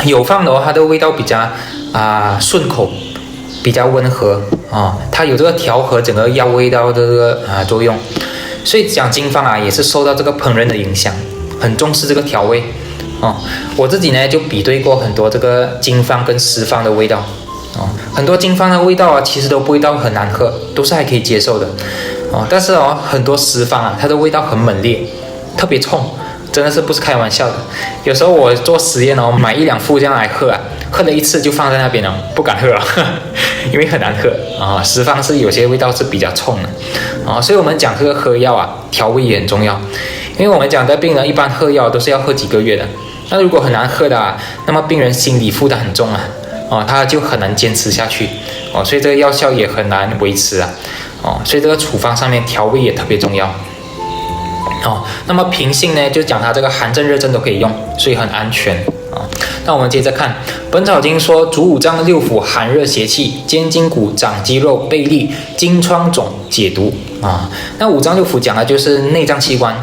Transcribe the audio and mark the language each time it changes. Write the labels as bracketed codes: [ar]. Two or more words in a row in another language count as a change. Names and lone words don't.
[zh] 有放的話它的味道比較順口，比較溫和它有這個調和整個藥味道的這個作用。所以講經方也是受到這個烹飪的影響，很重視這個調味我自己呢就比對過很多這個經方跟實方的味道很多經方的味道其實都不会到很难喝，都是還可以接受的但是很多實方它的味道很猛烈，特別衝，真的是不是開玩笑的。有時候我做實驗買1-2副这樣來喝喝了一次就放在那邊不敢喝因為很難喝實方是有些味道是比較衝的所以我們講这個喝藥調味也很重要。因為我們講的病人一般喝藥都是要喝幾個月的，那如果很難喝的那麼病人心理負擔很重他就很難堅持下去所以這個藥效也很難維持所以這個處方上面調味也特別重要那麼平性呢，就講它這個寒症熱症都可以用，所以很安全那我們接着看《本草經》說主五臟六腑寒熱邪氣，肩筋骨長肌肉背利，經瘡腫解毒那五臟六腑講的就是內臟器官